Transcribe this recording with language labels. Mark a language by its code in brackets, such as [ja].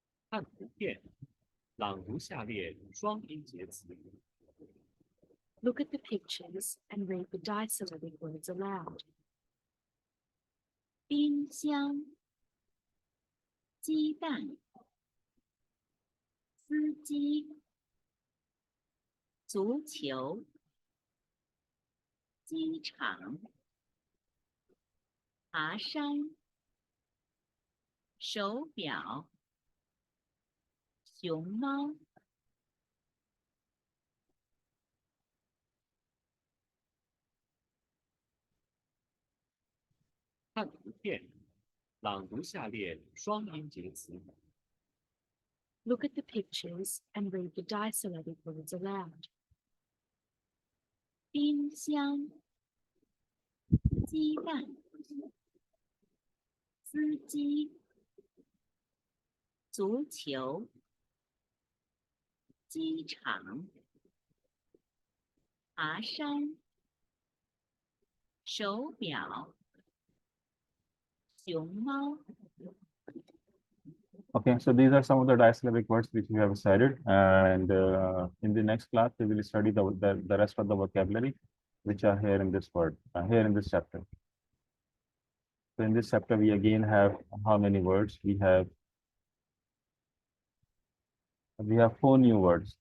[zh] 看图片，朗读下列双音节词。 [en] Look at the pictures and read the disyllabic words aloud. [zh] 冰箱、鸡蛋、司机、足球、机场、爬山、手表、熊猫。看图片，朗读下列双音节词。 [en] Look at the pictures and read the disyllabic words aloud. [zh] 冰箱、鸡蛋、司机、足球、机场、爬山、手表、熊猫。 [en] Okay, so these are some of the disyllabic words which we have studied, and in the next class we will study the rest of the vocabulary which are here in this word, here in this chapter. So in this chapter we again have how many words? We have 4 new words.